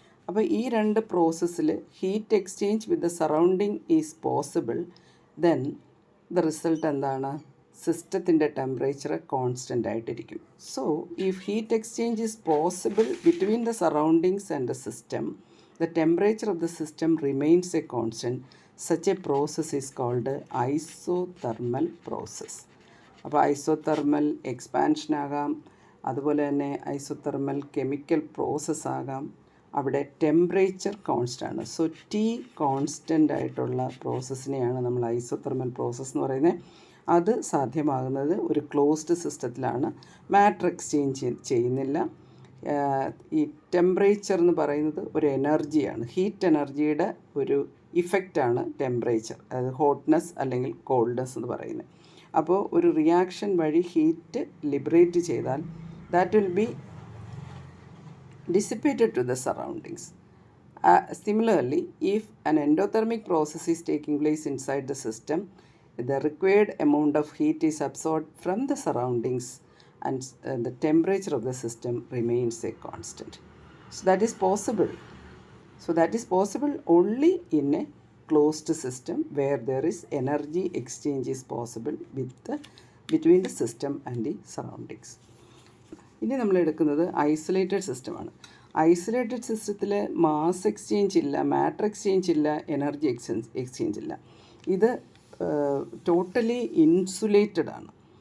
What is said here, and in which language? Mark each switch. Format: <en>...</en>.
<ml>അപ്പോൾ ഈ രണ്ട് പ്രോസസ്സിൽ</ml> <en>Heat exchange with the surrounding is possible. Then the result</en> <ml>എന്താണ്? സിസ്റ്റത്തിൻ്റെ ടെമ്പറേച്ചർ കോൺസ്റ്റൻ്റ് ആയിട്ടിരിക്കും.</ml> <en>So if heat exchange is possible between the surroundings and the system, the temperature of the system remains a constant. Such a process is called isothermal process.</en> <ml>അപ്പോൾ isothermal expansion ആകാം, അതുപോലെ തന്നെ isothermal chemical process ആകാം. അവിടെ temperature constant ആണ്. So T constant ആയിട്ടുള്ള പ്രോസസ്സിനെയാണ് നമ്മൾ isothermal process എന്ന് പറയുന്നത്. അത് സാധ്യമാകുന്നത് ഒരു ക്ലോസ്ഡ് സിസ്റ്റത്തിലാണ്. മാറ്റർ എക്സ്ചേഞ്ച് ചെയ്യുന്നില്ല. ഈ ടെമ്പറേച്ചർ എന്ന് പറയുന്നത് ഒരു എനർജിയാണ്, ഹീറ്റ് എനർജിയുടെ ഒരു ഇഫക്റ്റാണ് ടെമ്പറേച്ചർ, അതായത് ഹോട്ട്നെസ് അല്ലെങ്കിൽ കോൾഡ്നെസ് എന്ന് പറയുന്നത്. അപ്പോൾ ഒരു റിയാക്ഷൻ വഴി ഹീറ്റ് ലിബറേറ്റ് ചെയ്താൽ</ml> <en>That will be dissipated to the surroundings. Similarly if an endothermic process is taking place inside the system, the required amount of heat is absorbed from the surroundings and the temperature of the system remains a constant. So that is possible. So that is possible only in a closed system where there is energy exchange is possible between the system and the surroundings.</en> <ml>ഇനി നമ്മൾ എടുക്കുന്നത് isolated സിസ്റ്റമാണ്. Isolated സിസ്റ്റത്തിൽ mass exchange ഇല്ല, matter exchange ഇല്ല, energy exchange ഇല്ല. ഇത് totally insulated ആണ്.</ml>